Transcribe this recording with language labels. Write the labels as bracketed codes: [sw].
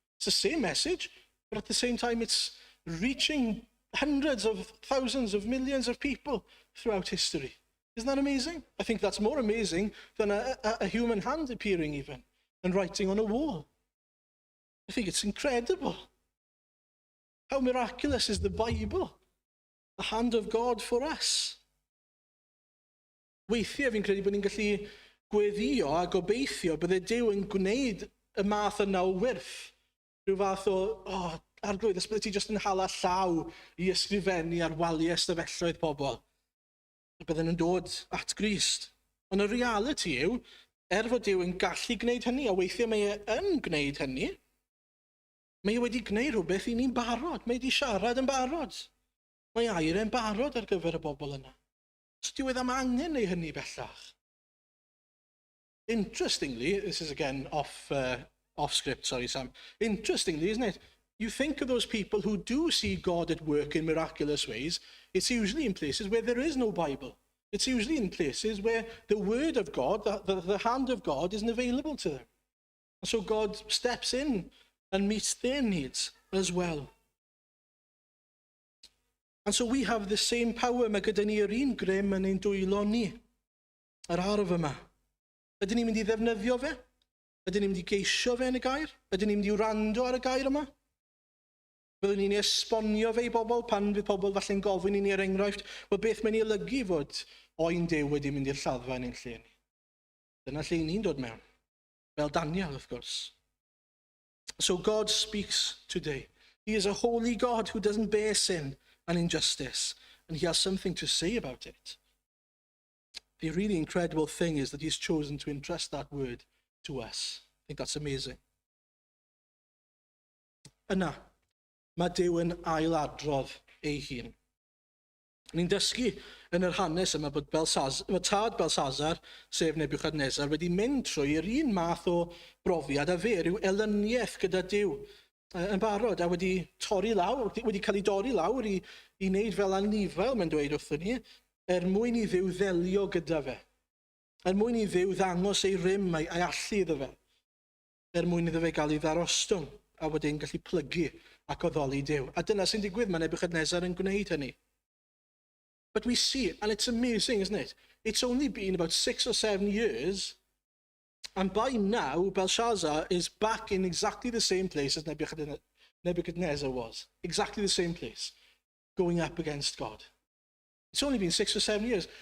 [en] It's the same message, but at the same time it's reaching hundreds of thousands of millions of people throughout history. Isn't that amazing? I think that's more amazing than a human hand appearing even and writing on a wall. I think it's incredible. How miraculous is the Bible? The hand of God for us. [cy] Weithiau fi'n credu bod ni'n gallu gweddio a gobeithio bydde Duw yn gwneud y math yna o wyrth. Rhyw fath o, arglwydd, os bydde ti jyst yn hala llaw i ysgrifennu ar waliau stafelloedd pobl. Bydden nhw'n dod at Grist. Ond y reality yw, fod Duw yn gallu gwneud hynny, a weithiau mae e yn gwneud hynny, mae e wedi gwneud rhywbeth i ni'n barod. Mae e wedi siarad yn barod. Mae air yn barod ar gyfer y bobl yna. So dyw e ddim angen neu hynny bellach. [en] Interestingly, this is again off script, sorry Sam. Interestingly, isn't it? You think of those people who do see God at work in miraculous ways, it's usually in places where there is no Bible. It's usually in places where the word of God, the hand of God isn't available to them. And so God steps in and meets their needs as well. And so we have the same power. [cy] Mae gyda ni yr un grym yn ein dwylo ni. Yr arf yma. Ydyn ni'n mynd i ddefnyddio fe? Ydyn ni'n mynd i geisio fe yn y gair? Ydyn ni'n mynd i wrando ar y gair yma? Byddwn ni'n esbonio fe i bobl pan fydd pobl falle'n gofyn i ni enghraifft, wel beth mae'n ei olygu fod oen Duw wedi mynd i'r lladdfa yn ein lle ni. Dyna lle ni'n dod mewn. Fel Daniel, [en] of course. So God speaks today. He is a holy God who doesn't bear sin and injustice, and he has something to say about it. The really incredible thing is that he's chosen to entrust that word to us. I think that's amazing. [cy] Yna, mae Duw yn ailadrodd ei hun. Ni'n dysgu yn yr hanes yma bod tad Belshazzar, sef Nebuchadnezzar, wedi mynd trwy'r un math o brofiad a fe, rhyw elyniaeth gyda Duw yn barod, a wedi torri lawr, wedi cael ei dorri lawr i wneud fel anifail, mae'n dweud wrthyn ni, mwyn i Dduw ddelio gyda fe. Mwyn i Dduw ddangos ei rym a'i allu iddo fe. Mwyn iddo fe gael ei ddarostwng, a wedyn gallu plygu ac oddoli Duw. A dyna sy'n digwydd, mae Nebuchadnezzar yn gwneud hynny. [en] But we see, and it's amazing, isn't it? It's only been about 6 or 7 years, and by now, Belshazzar is back in exactly the same place as Nebuchadnezzar was. Exactly the same place, going up against God. It's only been 6 or 7 years.